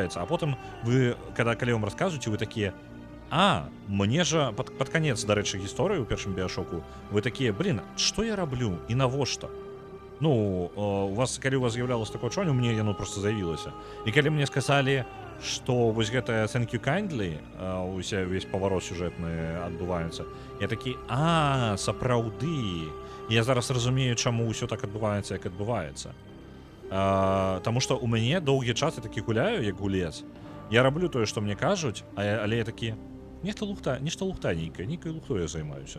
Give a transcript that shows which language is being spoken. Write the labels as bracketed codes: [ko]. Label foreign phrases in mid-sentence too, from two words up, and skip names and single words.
[be] А потым вы, калі вам расказваеце, вы такія: а, мне жа пад канец, дарэчы, гісторыі ў першым біяшоку, вы такія: блин, што я раблю і навошта? Ну, у вас, калі у вас з'яўлялася такое адчуванне, у мне яно проста з'явілася. І калі мне сказалі, што вось гэта [en] thank you kindly, [be] увесь паварот сюжэтны адбываецца, я такі: а, сапраўды. Я зараз разумею, чаму ўсё так адбываецца, як адбываецца. Таму што ў мяне доўгі час я такі гуляю, як гулец. Я раблю тое, што мне кажуць, але я такі: нешта лухтаненькае, нейкай лухтой я займаюся.